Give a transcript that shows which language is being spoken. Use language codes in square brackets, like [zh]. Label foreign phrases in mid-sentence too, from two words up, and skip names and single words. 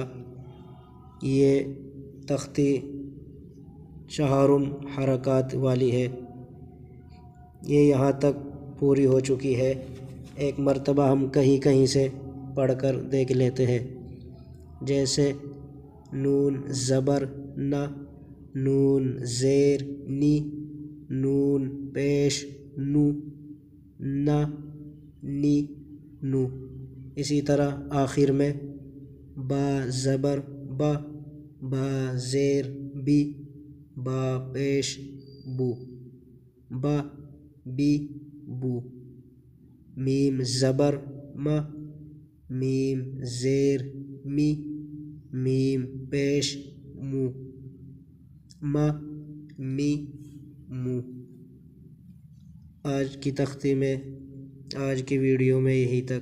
[ur] یہ تختی 4 حرکات والی ہے، یہ یہاں تک پوری ہو چکی ہے۔ ایک مرتبہ ہم کہیں سے پڑھ کر دیکھ لیتے ہیں، جیسے نون زبر ن، نون زیر نی، نون پیش نو، ن نی نو۔ اسی طرح آخر میں با زبر با، با زیر بی، با پیش بو، با بی بو۔ میم زبر م، میم زیر می، میم پیش مو، م می مو۔ آج کی تختی میں، آج کی ویڈیو میں یہی تک۔